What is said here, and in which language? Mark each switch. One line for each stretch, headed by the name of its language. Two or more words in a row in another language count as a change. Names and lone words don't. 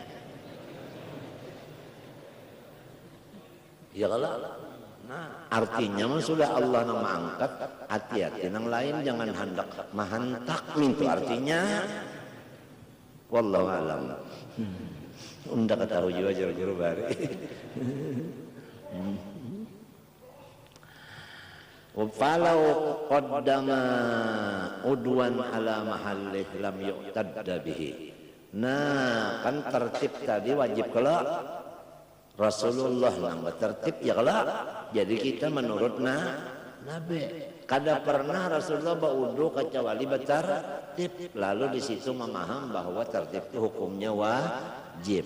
Banjar: Ya kalau? Nah, artinya mah sudah Allah nang mengangkat, hati-hati nang lain jangan hendak mahantak mintu artinya.
Arabic: والله أعلم.
Banjar: Unda ketahu juga jero-jero bari.
Arabic: ولو قدم عضوا على محله لم يعتد به.
Banjar: Nah, kan tertib tadi wajib kalau Rasulullah nang tertib ya kalau. Jadi kita menurut Nabi. Kada pernah Rasulullah baudu kecuali bertertib. Lalu di situ memaham bahwa tertib itu hukumnya wajib.